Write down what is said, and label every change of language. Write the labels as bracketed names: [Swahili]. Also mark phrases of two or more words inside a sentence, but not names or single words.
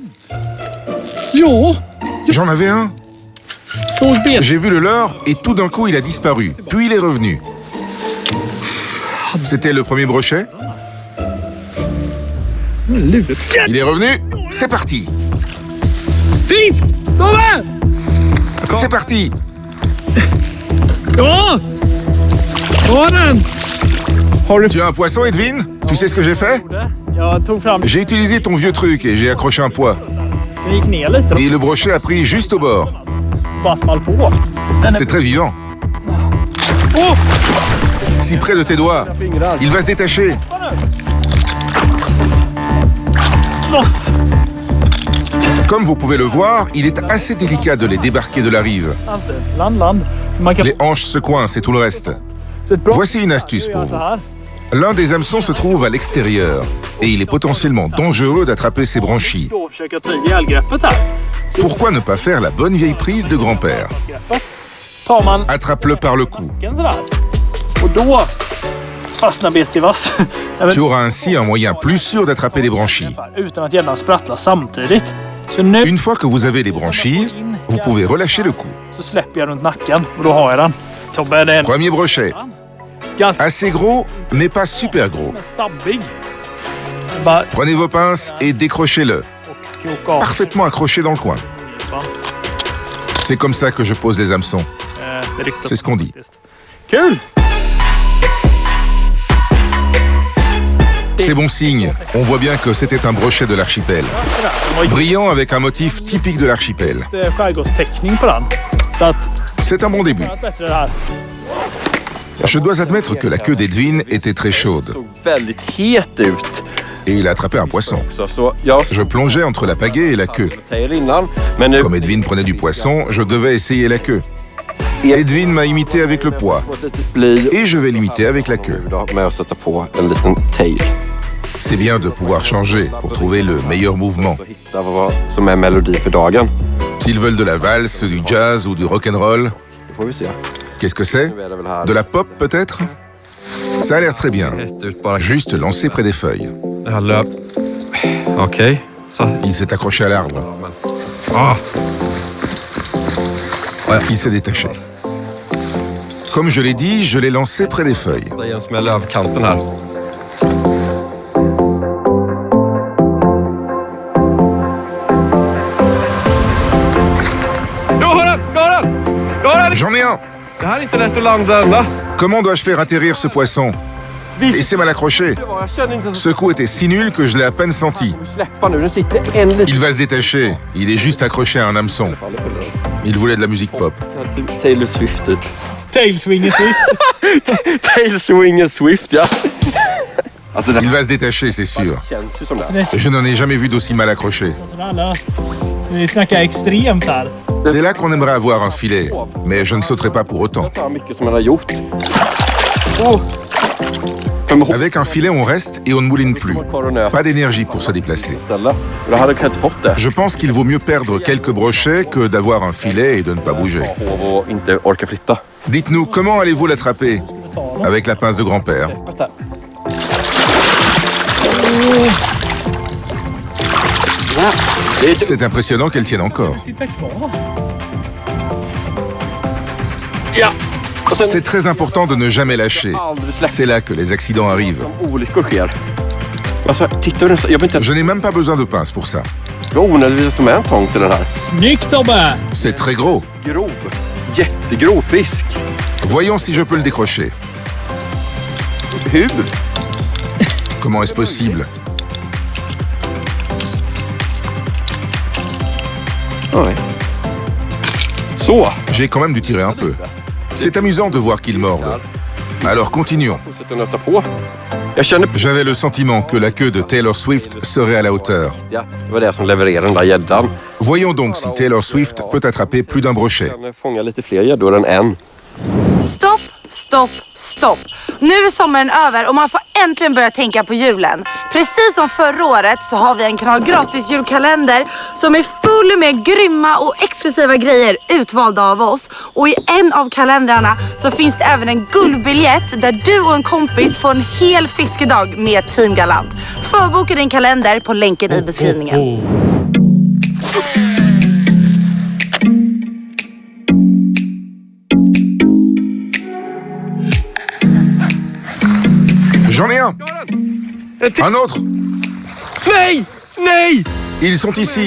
[Swedish] Ja. [French] J'en avais un. [Swedish] Såg ben. [French] J'ai vu le leurre et tout d'un coup il a disparu. Puis il est revenu. C'était le premier brochet? Il est revenu. C'est parti. [Swedish] Fisk! Tobbe! [French] C'est parti. [Swedish] Ja! Ja, den! [French] Tu as un poisson, Edwin? Tu sais ce que j'ai fait? [Swedish] Jag tog fram... [French] J'ai utilisé ton vieux truc et j'ai accroché un poids. [Swedish] Jag gick ner lite [French] Et le brochet a pris juste au bord. [Swedish] bara small på. [French] C'est très vivant. Åh! Si près de tes doigts, il va se détacher. [Swedish] Loss! [French] Comme vous pouvez le voir, il est assez délicat de les débarquer de la rive. [Swedish] Alltid. Land. Man kan... [French] Les hanches se coincent et tout le reste. [Swedish] Så ett bra... [French] Voici une astuce pour [Swedish] Så [French] vous. [Swedish] här. [French] L'un des hameçons se trouve à l'extérieur et il est potentiellement dangereux d'attraper ces branchies. [Swedish] Då försöka ta ihjälgreppet här. [French] Pourquoi ne pas faire la bonne vieille prise de grand-père? [Swedish] Greppet. Tar man [French] Attrape-le par le cou. [Swedish] nacken sådär. Och då fastnar betet i vass. [French] Tu auras ainsi un moyen plus sûr d'attraper les branchies. [Swedish] Utan att gärna sprattla samtidigt. Så nu [French] Une fois que vous avez les branchies, vous pouvez relâcher le cou. [Swedish] så släpper jag runt nacken och då har jag den. Tobbe, det är en [French] Premier brochet. [Swedish] ganska [French] Assez gros, mais pas super gros. [Swedish] stabbig. Bara [French] Prenez vos pinces et décrochez-le. [Swedish] koka av. [French] Parfaitement accroché dans le coin. C'est comme ça que je pose les hameçons. [Swedish] Det ryktas [French] C'est ce qu'on dit. [Swedish] faktiskt. Kul! [French] C'est bon signe. On voit bien que c'était un brochet de l'archipel. [Swedish] Den var ju [French] Brillant avec un motif typique de l'archipel. [Swedish] skärgårdsteckning på den. Så att [French] C'est un bon début. [Swedish] det är bättre det här. [French] Je dois admettre que la queue d'Edwin était très chaude [Swedish] såg väldigt het ut. [French] et il a attrapé un poisson. [Swedish] Så jag [French] Je plongeais entre la pagaie et la queue. [Swedish] säger innan, men nu [French] Comme Edwin prenait du poisson, je devais essayer la queue. Edwin m'a imité avec le poids [Swedish] på ett litet bly [French] et je vais l'imiter avec la queue. [Swedish] med att sätta på en liten tail. [French] C'est bien de pouvoir changer pour trouver le meilleur mouvement. [Swedish] Och hitta vad som är melodi för dagen. [French] S'ils veulent de la valse, du jazz ou du rock'n'roll, [Swedish] Det får vi se. [French] qu'est-ce que c'est? [Swedish] Nu är det väl här. [French] De la pop peut-être? Ça a l'air très bien. [Swedish] Rätt ut bara. [French] Juste lancé près des feuilles. [Swedish] Det här löp... Okej. Så. [French] Il s'est accroché à l'arbre. Ah. Il s'est détaché. Comme je l'ai dit, je l'ai lancé près des feuilles. [Swedish] Det är en som är lövkanten här. Jag har den! Jag har den! Jag har den! [French] J'en ai un! [Swedish] Det här är inte lätt att landa denna. [French] Comment dois-je faire atterrir ce poisson? Laissez-moi l'accrocher. [Swedish] Jag känner inte [French] Ce coup était si nul que je l'ai à peine senti. [Swedish] släppa nu. Den sitter en liten... [French] Il va se détacher. Il est juste accroché à un hameçon. Il voulait de la musique pop. [Swedish] Taylor Swift typ. Tailswinger Swift. Taylor Swinger Swift, ja. Alltså det [French] Il va se détacher, c'est sûr. [Swedish] känns ju som det. [French] Je n'en ai jamais vu d'aussi mal accroché. [Swedish] Sådär löst. Vi snackar extremt här. [French] C'est là qu'on aimerait avoir un filet, mais je ne sauterai pas pour autant. [Swedish] Så mycket som man har gjort. Oh. [French] Avec un filet, on reste et on ne mouline plus. Pas d'énergie pour se déplacer. [Swedish] Ställa. Och det hade jag inte fått det. [French] Je pense qu'il vaut mieux perdre quelques brochets que d'avoir un filet et de ne pas bouger. [Swedish] Hov och inte orka flytta. [French] Dites-nous, comment allez-vous l'attraper? Avec la pince de grand-père. C'est impressionnant qu'elle tienne encore. [Swedish] Sitta kvar. Ja. Och sen [French] C'est très important de ne jamais lâcher. [Swedish] aldrig släppa [French] C'est là que les accidents arrivent. [Swedish] som olyckor sker. Alltså, titta hur den... Jag vet inte... [French] Je n'ai même pas besoin de pince pour ça. [Swedish] Det var onödigt att ta med en tång till den här. Snyggt Tobbe! [French] C'est très gros. [Swedish] Grov. Jättegrov fisk. [French] Voyons si je peux le décrocher. [Swedish] Hur? [French] Comment est-ce possible? [Swedish] Nej. Så. [French] J'ai quand même dû tirer un peu. C'est amusant de voir qu'il morde. Alors continuons. [Swedish] Fortsätter nöta på. Jag känner... [French] J'avais le sentiment que la queue de Taylor Swift serait à la hauteur. [Swedish] Ja, det var det som levererade den där gäddan. [French] Voyons donc si Taylor Swift peut attraper plus d'un brochet. [Swedish] Jag kan fånga lite fler gäddor än en. Stopp, stopp, stopp. Nu är sommaren över och man får äntligen börja tänka på julen. Precis som förra året så har vi en Kanal Gratis julkalender som är full full med grymma och exklusiva grejer utvalda av oss. Och i en av kalendrarna så finns det även en guldbiljett där du och en kompis får en hel fiskedag med Team Galant. Förboka din kalender på länken i beskrivningen. [French] J'en ai un! Un autre! [Swedish] Nej! Nej! [French] Ils sont ici!